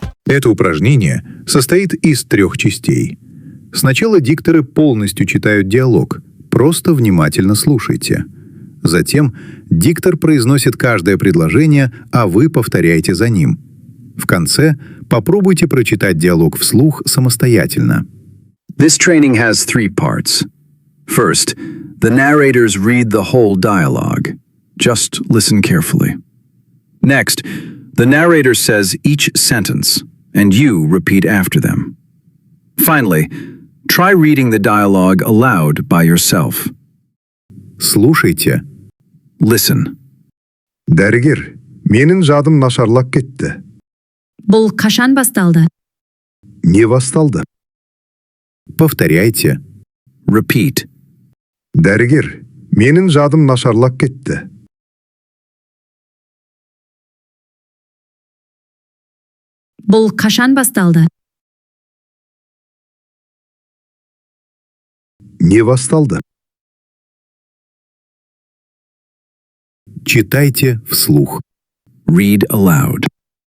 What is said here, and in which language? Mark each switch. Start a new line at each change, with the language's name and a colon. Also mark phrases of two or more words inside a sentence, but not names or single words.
Russian: Это упражнение состоит из 3 частей. Сначала дикторы полностью читают диалог, просто внимательно слушайте. Затем диктор произносит каждое предложение, а вы повторяете за ним. В конце попробуйте прочитать диалог вслух самостоятельно.
English: This training has 3 parts. First, the narrators read the whole dialogue. Just listen carefully. Next, the narrator says each sentence, and you repeat after them. Finally, try reading the dialogue aloud by yourself.
Russian: Слушайте.
English: Listen.
Kazakh: Дәрігер, менің жадым нашарлап кетті. Бұл қашан басталды? Не басталды?
Russian: Повторяйте.
English: Repeat.
Kazakh: Дәрігер, менің жадым нашарлап кетті. Бұл қашан басталды? Не басталды?
Russian: Читайте вслух.
English: Read aloud.